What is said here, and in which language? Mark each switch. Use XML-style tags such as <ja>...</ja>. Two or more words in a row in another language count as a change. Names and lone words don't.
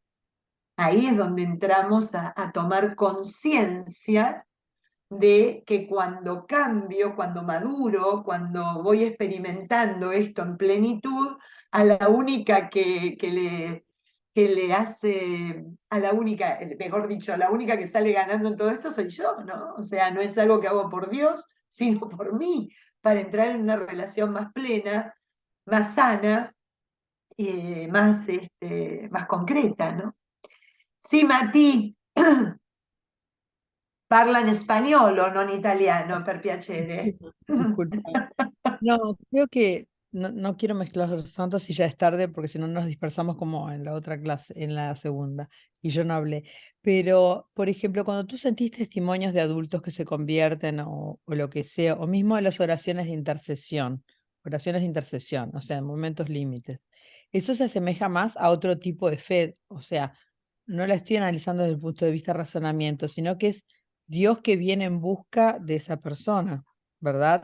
<es>Ahí es donde entramos a tomar conciencia de que cuando cambio, cuando maduro, cuando voy experimentando esto en plenitud, a la única que le hace, a la única, mejor dicho, a la única que sale ganando en todo esto soy yo, ¿no? O sea, no es algo que hago por Dios, sino por mí, para entrar en una relación más plena, más sana, más concreta, ¿no?</es> <it>Sì, Mati, parla in spagnolo, non italiano, per piacere.</it> <es>Disculpa. No, creo que no quiero mezclar los santos si ya es tarde, porque si no nos dispersamos como en la otra clase, en la segunda, y yo no hablé. Pero, por ejemplo, cuando tú sentís testimonios de adultos que se convierten o lo que sea, o mismo las oraciones de intercesión, o sea, en momentos límites, eso se asemeja más a otro tipo de fe, o sea, no la estoy analizando desde el punto de vista razonamiento, sino que es Dios que viene en busca de esa persona, ¿verdad?</es>